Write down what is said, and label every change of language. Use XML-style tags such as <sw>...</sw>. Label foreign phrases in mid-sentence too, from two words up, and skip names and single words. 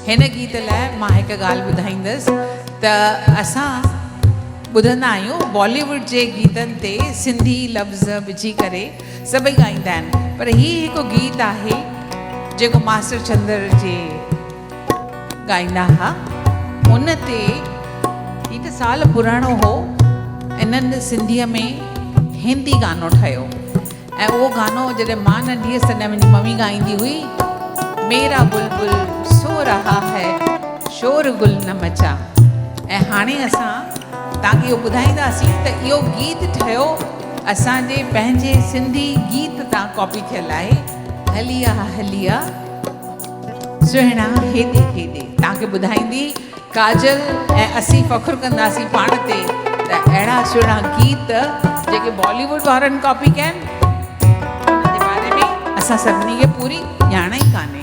<sd>हिन गीत लाइ मां हिकु ॻाल्हि ॿुधाईंदसि त असां ॿुधंदा आहियूं बॉलीवुड जे गीतनि ते सिंधी लफ़्ज़ विझी करे सभई ॻाईंदा आहिनि, पर हीउ हिकु गीत आहे जेको मास्टर चंद्र जे ॻाईंदा हुआ। उन ते हिकु साल पुराणो हो, इन्हनि सिंधीअ में हिंदी गानो ठहियो ऐं उहो गानो जॾहिं मां नंढी हुअसि तॾहिं मुंहिंजी मम्मी ॻाईंदी हुई,</sd> <hi>मेरा बुलबुल सो रहा है शोर गुल न मचा।</hi> <sd>ऐं हाणे असां तव्हांखे इहो ॿुधाईंदासीं त इहो गीत ठहियो असांजे पंहिंजे सिंधी गीत तां कॉपी थियल आहे, हलिया हलिया सुहिणा हेॾे हेॾे। तव्हांखे ॿुधाईंदी काजल ऐं असीं फ़ख़ुरु कंदासीं पाण ते त अहिड़ा सुहिणा गीत जेके बॉलीवुड वारनि कॉपी कया आहिनि उनजे बारे में असां सभिनी खे पूरी ॼाण ई कान्हे।</sd>